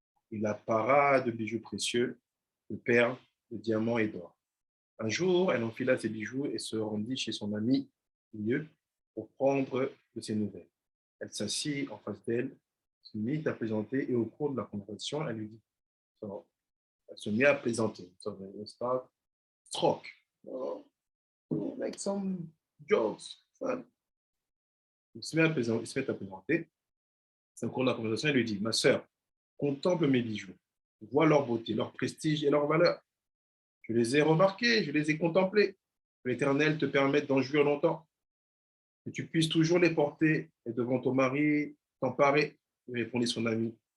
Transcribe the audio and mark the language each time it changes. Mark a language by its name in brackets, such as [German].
[French] Il la para de bijoux précieux, de perles, de diamants et d'or. Un jour, elle enfila ses bijoux et se rendit chez son ami mieux pour prendre de ses nouvelles. Elle s'assit en face d'elle, se mit à plaisanter et au cours de la conversation, elle lui dit, elle se mit à plaisanter. [English] So they start talk, like some jokes, fun. [French] Il se met à plaisanter. Au cours de la conversation, elle lui dit, ma sœur, contemple mes bijoux, vois leur beauté, leur prestige et leur valeur. Je les ai remarqués, je les ai contemplés. Que l'Éternel te permette d'en jouir longtemps. Que tu puisses toujours les porter et devant ton mari, t'emparer, lui répondit son ami.